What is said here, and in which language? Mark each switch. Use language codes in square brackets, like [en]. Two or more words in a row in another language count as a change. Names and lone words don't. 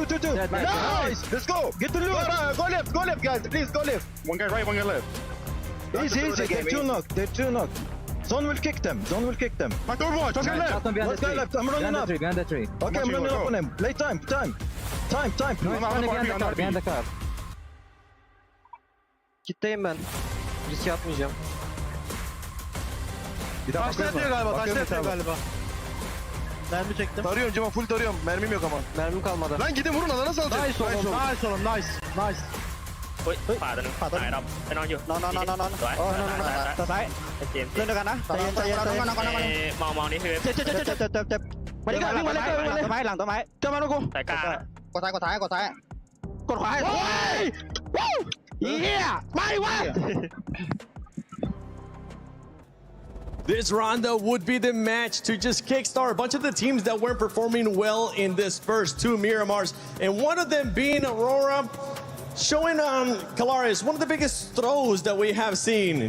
[en] Nice. Let's go. Get the loot. Go left, guys. Please, go left. One guy right, one guy left. Easy. They're 2 knocked. Zone will kick them. My door watch. Let's go left. I'm running up. Behind the tree. Okay, I'm running up on him. Play time. Behind the car. [tr] Kitleyim ben. Risk atmayacağım. Taşla yapıyor galiba. Mermi çektim. Tarıyorum Cema, full tarıyorum. Mermim yok ama. Mermim kalmadı. Lan gidin vurun, alana salacak. Nice oğlum. Nice. [th] เฮ้ยขวาตัวนึงตายดำไปนอนอยู่นอนสวยซ้ายเจมส์เล่นด้วยกันนะใจเย็นมองนี่คือ เจ็บมาดิวิ่งมาเลยต้นไม้หลังต้นไม้เจอมาลูกกู สายกลาง กดซ้ายกดขวาเฮียไม่วะ [en] This rondo would be the match to just kickstart a bunch of the teams that weren't performing well in this first 2 Miramars, and one of them being Aurora, showing Kalaris one of the biggest throws that we have seen.